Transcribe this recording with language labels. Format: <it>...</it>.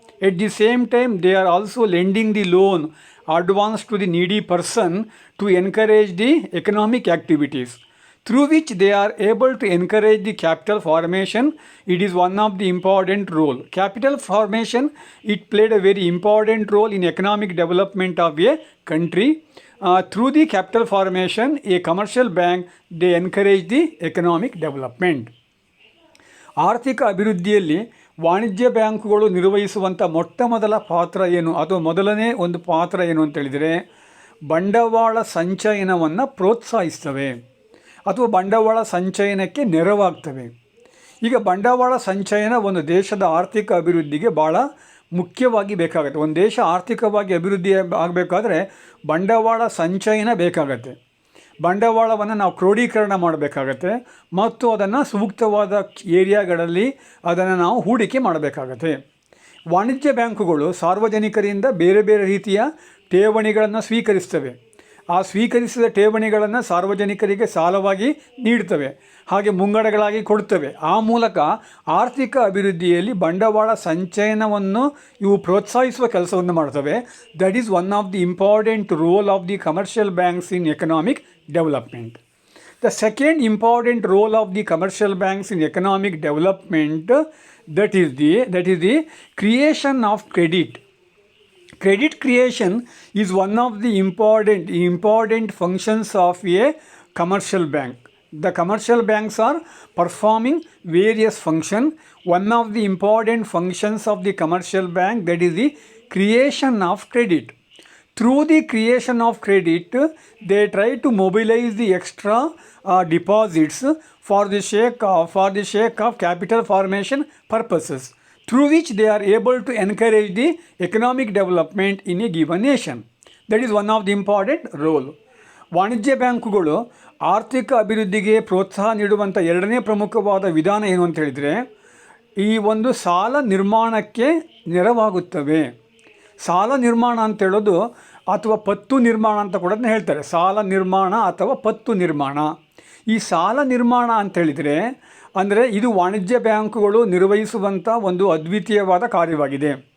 <en>At the same time, they are also lending the loan advance to the needy person to encourage the economic activities, through which they are able to encourage the capital formation. It is one of the important role. Capital formation, it played a very important role in economic development of a country. Through the capital formation, a commercial bank, they encourage the economic development.</en> <kn>ಆರ್ಥಿಕ ಅಭಿವೃದ್ಧಿಯಲ್ಲಿ ವಾಣಿಜ್ಯ ಬ್ಯಾಂಕುಗಳು ನಿರ್ವಹಿಸುವಂಥ ಮೊದಲ ಪಾತ್ರ ಏನು ಅಥವಾ ಮೊದಲನೇ ಒಂದು ಪಾತ್ರ ಏನು ಅಂತೇಳಿದರೆ, ಬಂಡವಾಳ ಸಂಚಯನವನ್ನು ಪ್ರೋತ್ಸಾಹಿಸ್ತವೆ ಅಥವಾ ಬಂಡವಾಳ ಸಂಚಯನಕ್ಕೆ ನೆರವಾಗ್ತವೆ. ಈಗ ಬಂಡವಾಳ ಸಂಚಯನ ಒಂದು ದೇಶದ ಆರ್ಥಿಕ ಅಭಿವೃದ್ಧಿಗೆ ಭಾಳ ಮುಖ್ಯವಾಗಿ ಬೇಕಾಗುತ್ತೆ. ಒಂದು ದೇಶ ಆರ್ಥಿಕವಾಗಿ ಅಭಿವೃದ್ಧಿ ಆಗಬೇಕಾದ್ರೆ ಬಂಡವಾಳ ಸಂಚಯನ ಬೇಕಾಗತ್ತೆ. ಬಂಡವಾಳವನ್ನು ನಾವು ಕ್ರೋಢೀಕರಣ ಮಾಡಬೇಕಾಗತ್ತೆ ಮತ್ತು ಅದನ್ನು ಸೂಕ್ತವಾದ ಏರಿಯಾಗಳಲ್ಲಿ ಅದನ್ನು ನಾವು ಹೂಡಿಕೆ ಮಾಡಬೇಕಾಗತ್ತೆ. ವಾಣಿಜ್ಯ ಬ್ಯಾಂಕುಗಳು ಸಾರ್ವಜನಿಕರಿಂದ ಬೇರೆ ಬೇರೆ ರೀತಿಯ ಠೇವಣಿಗಳನ್ನು ಸ್ವೀಕರಿಸ್ತವೆ. ಆ ಸ್ವೀಕರಿಸಿದ ಠೇವಣಿಗಳನ್ನು ಸಾರ್ವಜನಿಕರಿಗೆ ಸಾಲವಾಗಿ ನೀಡ್ತವೆ, ಹಾಗೆ ಮುಂಗಡಗಳಾಗಿ ಕೊಡ್ತವೆ. ಆ ಮೂಲಕ ಆರ್ಥಿಕ ಅಭಿವೃದ್ಧಿಯಲ್ಲಿ ಬಂಡವಾಳ ಸಂಚಯನವನ್ನು ಇವು ಪ್ರೋತ್ಸಾಹಿಸುವ ಕೆಲಸವನ್ನು ಮಾಡ್ತವೆ.</kn> <en>That is one of the important role of the commercial banks in economic development. The second important role of the commercial banks in economic development, that is the creation of credit. Credit creation is one of the important functions of a commercial bank. The commercial banks are performing various functions. One of the important functions of the commercial bank, that is the creation of credit. Through the creation of credit, they try to mobilize the extra deposits for the sake of capital formation purposes, through which they are able to encourage the economic development in a given nation. That is one of the important role.</en> <kn>ವಾಣಿಜ್ಯ ಬ್ಯಾಂಕುಗಳು ಆರ್ಥಿಕ ಅಭಿವೃದ್ಧಿಗೆ ಪ್ರೋತ್ಸಾಹ ನೀಡುವಂಥ ಎರಡನೇ ಪ್ರಮುಖವಾದ ವಿಧಾನ ಏನು ಅಂತ ಹೇಳಿದರೆ, ಈ ಒಂದು ಸಾಲ ನಿರ್ಮಾಣಕ್ಕೆ ನೆರವಾಗುತ್ತವೆ. ಸಾಲ ನಿರ್ಮಾಣ ಅಂತೇಳೋದು ಅಥವಾ ಪತ್ತು ನಿರ್ಮಾಣ ಅಂತ ಕೂಡ ಹೇಳ್ತಾರೆ. ಸಾಲ ನಿರ್ಮಾಣ ಅಥವಾ ಪತ್ತು ನಿರ್ಮಾಣ. ಈ ಸಾಲ ನಿರ್ಮಾಣ ಅಂತೇಳಿದರೆ ಅಂದರೆ ಇದು ವಾಣಿಜ್ಯ ಬ್ಯಾಂಕುಗಳು ನಿರ್ವಹಿಸುವಂಥ ಒಂದು ಅದ್ವಿತೀಯವಾದ ಕಾರ್ಯವಾಗಿದೆ.</kn>